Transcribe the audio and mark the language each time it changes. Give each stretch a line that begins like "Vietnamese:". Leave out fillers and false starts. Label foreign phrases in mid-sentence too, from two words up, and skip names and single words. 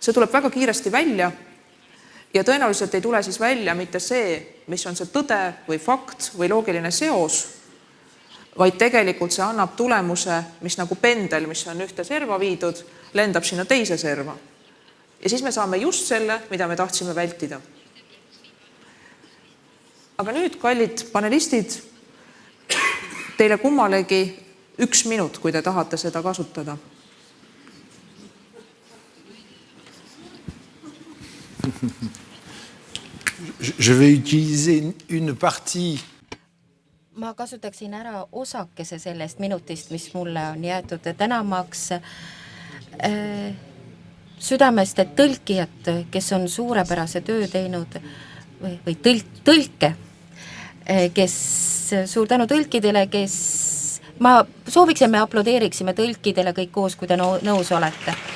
Estonian: See tuleb väga kiiresti välja ja tõenäoliselt ei tule siis välja mitte see, mis on see tõde või fakt või loogiline seos, vaid tegelikult see annab tulemuse, mis nagu pendel, mis on ühte serva viidud, lendab sinna teise serva. Ja siis me saame just selle, mida me tahtsime vältida. Aga nüüd, kallid panelistid, teile kummalegi 1 minut, kui te tahate seda kasutada.
French: Je vais utiliser une partie.
Estonian: Ma kasutaksin ära osakese sellest minutist, mis mulle on jäetud tänamaks südamest tõlkijat, kes on suurepärase töö teinud või tõlke, kes suur tänu tõlkidele, kes ma sooviksin, me aplodeeriksime tõlkidele kõik koos, kui te nõus olete.